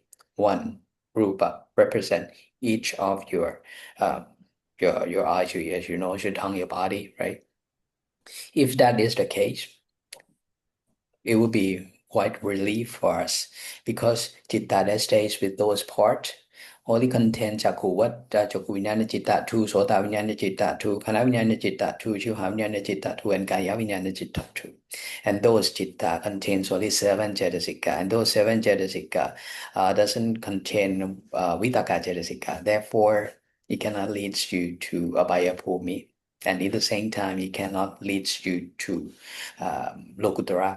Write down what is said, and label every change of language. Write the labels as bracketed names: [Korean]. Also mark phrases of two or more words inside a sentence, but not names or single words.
[English] One Rupa represent each of your eyes, your ears, your nose, your tongue, your body, right? If that is the case, it will be quite relief for us, because citta that stays with those parts only contain [Pali] Jakku Vijnana Citta 2, Sota Vijnana Citta 2, Khana Vijnana Citta 2, Shilha Vijnana Citta 2, and Kaya Vijnana Citta 2. [English] And those citta contains only 7 cetasika, and those 7 cetasika doesn't contain [Pali] Vitaka cetasika. [English] Therefore, it cannot lead you to [Pali] Abhaya Bhumi, [English] and at the same time, it cannot lead you to Lokuttara.